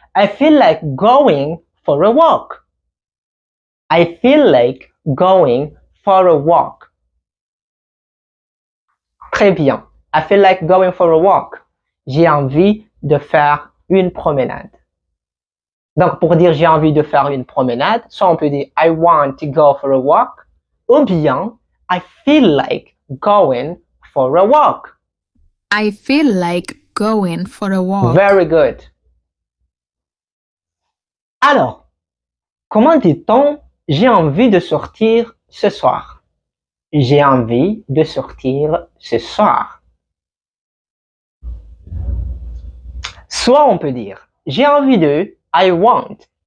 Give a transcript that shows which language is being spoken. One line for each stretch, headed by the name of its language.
English: I feel like going for a walk. I feel like going for a walk.
French: Très bien.
English: I feel like going for a walk.
French: J'ai envie de faire une promenade. Donc, pour dire j'ai envie de faire une promenade, soit on peut dire
English: I want to go for a walk,
French: ou bien
English: I feel like going for a walk. I feel like going for a walk. Very good.
French: Alors, comment dit-on j'ai envie de sortir ce soir? J'ai envie de sortir ce soir. Soit on peut dire j'ai envie de,
English: I want.